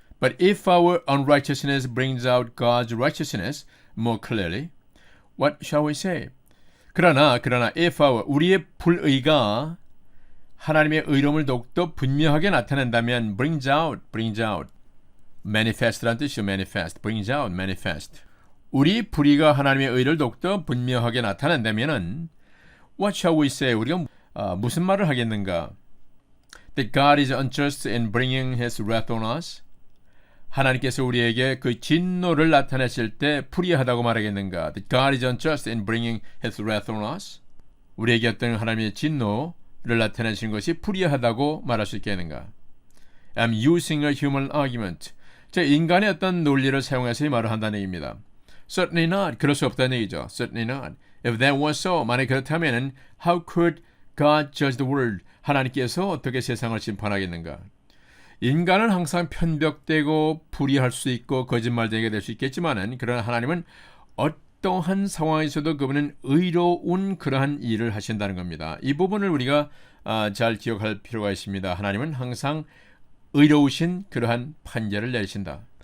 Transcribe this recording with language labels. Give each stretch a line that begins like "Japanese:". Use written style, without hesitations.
English: But if our unrighteousness brings out God's righteousness more clearly, what shall we say?
Korean: 그러나 if 우리의 불의가 하나님의 의로움을 더욱더 분명하게 나타낸다면 brings out, manifest라는 뜻이죠.
English: manifest, brings out, manifest.
Korean: 우리 불의가 하나님의 의를 더욱더 분명하게 나타낸다면은
English: what shall we say?
Korean: 우리가 무슨 말을 하겠는가?
English: That God is unjust in bringing His wrath on us.
Korean: 하나님께서 우리에게 그 진노를 나타내실 때 불의하다고 말하겠는가?
English: That God is unjust in bringing His wrath on us.
Korean: 우리에게 어떤 하나님의 진노를 나타내시는 것이 불의하다고 말할 수 있겠는가?
English: I'm using a human argument.
Korean: 제 인간의 어떤 논리를 사용해서 이 말을 한다는 얘기입니다.
English: Certainly not.
Korean: 그럴 수 없다는 얘기죠.
English: Certainly not. If that was so,
Korean: 만약 그렇다면은
English: how could God judge the world?
Korean: 하나님께서 어떻게 세상을 심판하겠는가? 인간은 항상 편벽되고 불의할 수 있고 거짓말쟁이가 될 수 있겠지만은 그러나 하나님은 어떠한 상황에서도 그분은 의로운 그러한 일을 하신다는 겁니다. 이 부분을 우리가 잘 기억할 필요가 있습니다. 하나님은 항상 의로우신 그러한 판결을 내리신다.